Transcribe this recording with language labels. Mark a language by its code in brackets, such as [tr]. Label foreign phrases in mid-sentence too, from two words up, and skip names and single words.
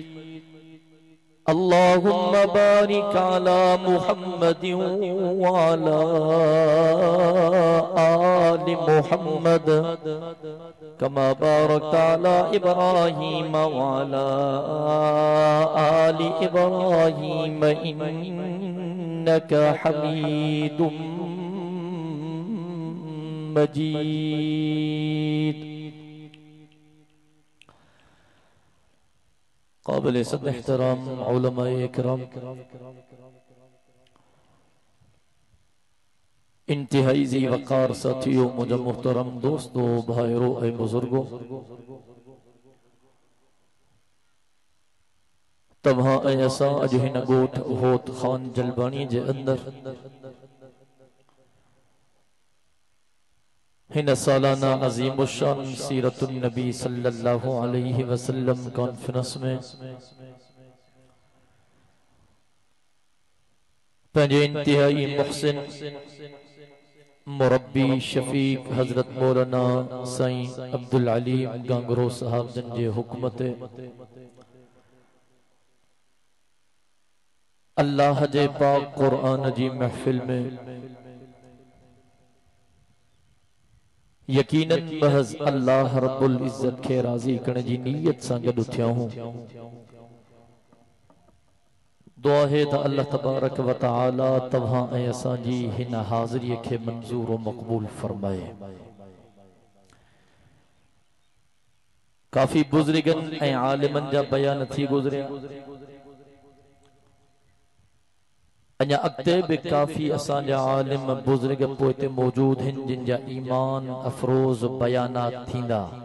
[ar] اللهم بارك على محمد وعلى آل محمد كما باركت على إبراهيم وعلى آل إبراهيم إنك حميد مجيد. [ur] قابل صد احترام علمائے کرام، انتہائی ذی وقار ساتھیو، مجھے محترم دوستو، بھائیو اے بزرگو, [sd] तव्हां ऐसा अज हिन गोठ होत खान जलबानी जे अंदर हिन सालाना अज़ीमुश्शान सीरतुन नबी [ar] صلى الله عليه وسلم [sd] कॉन्फ्रेंस में पंजे इंतहाई मुहसिन मुरब्बी शफीक हजरत मौलाना साईं अब्दुल अलीम गांगरो साहब जन जे हुकूमत अल्लाह जे पाक कुरान जी महफिल में यकीनन महज [ar] الله رب العزة [sd] के राजी करने जी नीयत सां गॾु थिया हूं। दुआ है त [ar] الله تبارك وتعالى [sd] तव्हां ऐं असां जी हिन हाज़िरी खे मंजूर व मक़बूल फरमाए। काफ़ी बुज़ुर्गन ऐं आलिमन जा बयान थी गुज़रिया, अञा अॻिते भी काफ़ी असांजा आलिम बुज़ुर्ग पोइते मौजूद हैं जिन जा ईमान अफरोज़ बयानात थींदा।